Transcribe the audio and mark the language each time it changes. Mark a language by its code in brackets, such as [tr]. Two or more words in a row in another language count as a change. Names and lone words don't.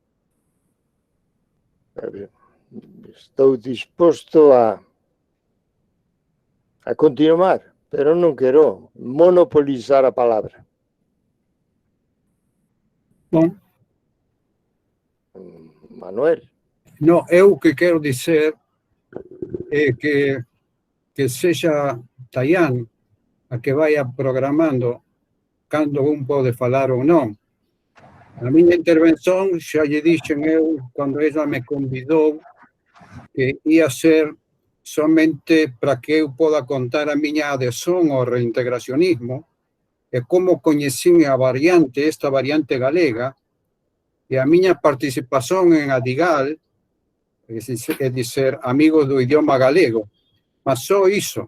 [pt] Estou disposto a continuar, pero não quero monopolizar a palavra. Bom, Manuel. [gl] não, eu o que quero dizer é que seja Tayan a que vaya programando cando un pode falar ou non. A minha intervenção, xa lle dixen eu, quando ela me convidou, que ia ser somente para que eu poda contar a miña adhesión ao reintegracionismo e como coñecín a variante, esta variante galega, e a miña participación en Adigal, é dizer, amigos do idioma galego, mas só iso.